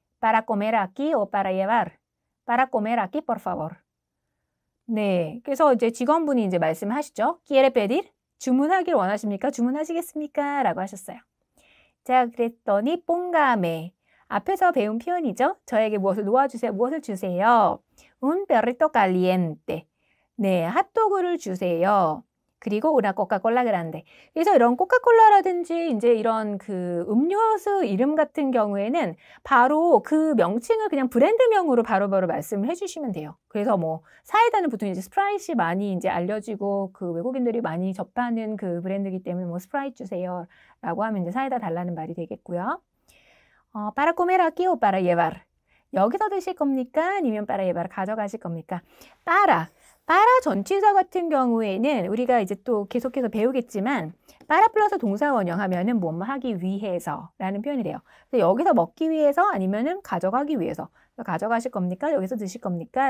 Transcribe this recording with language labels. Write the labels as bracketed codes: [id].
[es] ¿Para comer aquí o para llevar? Para comer aquí, por favor. [ko] 네, 그래서 이제 직원분이 이제 말씀하시죠. [es] ¿Quiere pedir? [ko] 주문하길 원하십니까? 주문하시겠습니까? 라고 하셨어요. 자, 그랬더니 póngame. 앞에서 배운 표현이죠. 저에게 무엇을 놓아주세요. 무엇을 주세요? [es] Un perrito caliente. [ko] 네, 핫도그를 주세요. 그리고 [es] una Coca-Cola grande. [ko] 그래서 이런 코카콜라라든지 이제 이런 그 음료수 이름 같은 경우에는 바로 그 명칭을 그냥 브랜드명으로 바로바로 말씀을 해주시면 돼요. 그래서 뭐 사이다는 보통 이제 스프라이트이 많이 이제 알려지고 그 외국인들이 많이 접하는 그 브랜드이기 때문에 뭐 스프라이트 주세요라고 하면 이제 사이다 달라는 말이 되겠고요. [es] para comer aquí o para llevar. [ko] 여기서 드실 겁니까? 아니면 [es] para llevar [ko] 가져가실 겁니까? para 전치사 같은 경우에는 우리가 이제 또 계속해서 배우겠지만 para 플러스 동사 원형하면은 뭐뭐 하기 위해서 라는 표현이 돼요. 그래서 여기서 먹기 위해서 아니면은 가져가기 위해서. 가져가실 겁니까? 여기서 드실 겁니까?